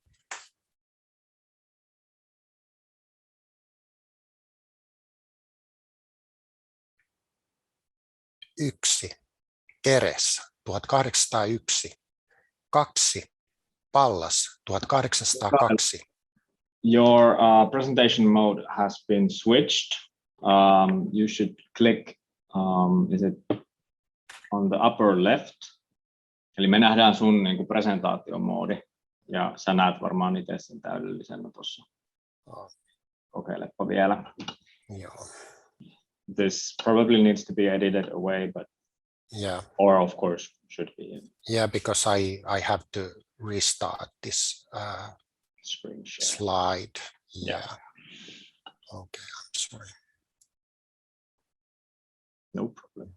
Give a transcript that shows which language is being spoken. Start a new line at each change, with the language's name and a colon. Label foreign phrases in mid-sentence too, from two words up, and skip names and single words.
Finnish: Yksi, Keres 1801, 2, Pallas 1802.
English: Your presentation mode has been switched. You should click, is it on the upper left?
Finnish: Eli me nähdään sun niin kuin presentaatiomoodi ja sä näet varmaan itse sen täydellisenä tuossa. Kokeilepa vielä. Joo.
English: This probably needs to be edited away, but Yeah. or of course should be. Yeah, because I have to restart this Screen share. slide. Yeah. Okay, I'm sorry. No problem.